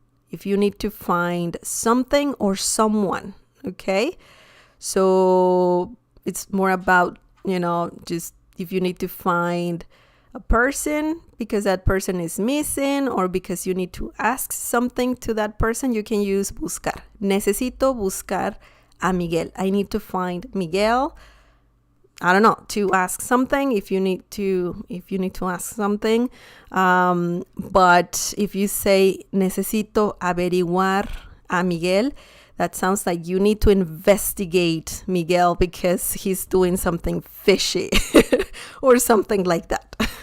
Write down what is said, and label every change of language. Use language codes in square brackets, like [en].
[en] If you need to find something or someone, okay? So it's more about, just if you need to find a person because that person is missing or because you need to ask something to that person, you can use buscar. [es] Necesito buscar a Miguel. [en] I need to find Miguel. I don't know, to ask something if you need to ask something. But if you say [es] necesito averiguar a Miguel, [en] that sounds like you need to investigate Miguel because he's doing something fishy or something like that.